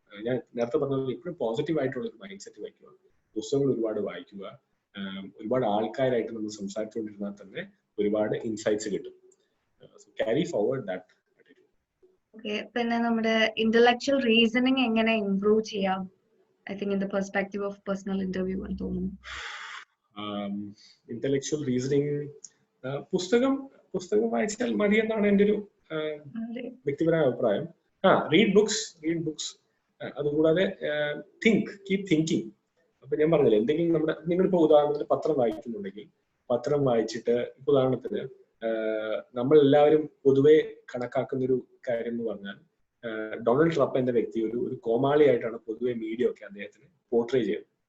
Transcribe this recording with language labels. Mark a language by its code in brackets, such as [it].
[ml] ഞാൻ നേരത്തെ പറഞ്ഞത് എപ്പോഴും പോസിറ്റീവ് ആയിട്ടുള്ള ഒരു മൈൻഡ് സെറ്റ് വയ്ക്കുക, പുസ്തകങ്ങൾ ഒരുപാട് വായിക്കുക, ഒരുപാട് ആൾക്കാരായിട്ട് നമ്മൾ സംസാരിച്ചുകൊണ്ടിരുന്നാൽ തന്നെ ഒരുപാട് ഇൻസൈറ്റ്സ് കിട്ടും. [en] Carry forward that. [ml] പിന്നെ നമ്മുടെ ഇന്റലക്ച്വൽ റീസണിങ് എങ്ങനെ ഇംപ്രൂവ് ചെയ്യാം? [en] I think in the perspective of personal interview [ml] എന്ന് തോന്നുന്നു. ഇന്റലക്ച്വൽ റീസണിങ് പുസ്തകം വായിച്ചാൽ മതി എന്നാണ് എൻ്റെ ഒരു വ്യക്തിപരമായ അഭിപ്രായം. [en] Read books. അതുകൂടാതെ keep thinking. [ml] അപ്പൊ ഞാൻ പറഞ്ഞില്ല, എന്തെങ്കിലും നിങ്ങളിപ്പോ ഉദാഹരണത്തിന് പത്രം വായിക്കുന്നുണ്ടെങ്കിൽ പത്രം വായിച്ചിട്ട്, ഇപ്പൊ ഉദാഹരണത്തിന് നമ്മൾ എല്ലാവരും പൊതുവെ കണക്കാക്കുന്ന ഒരു കാര്യം എന്ന് പറഞ്ഞാൽ ഡൊണാൾഡ് ട്രംപ് എന്ന വ്യക്തി ഒരു കോമാളിയായിട്ടാണ് പൊതുവെ മീഡിയ ഒക്കെ അദ്ദേഹത്തിന് പോർട്രേ ചെയ്യുന്നത്.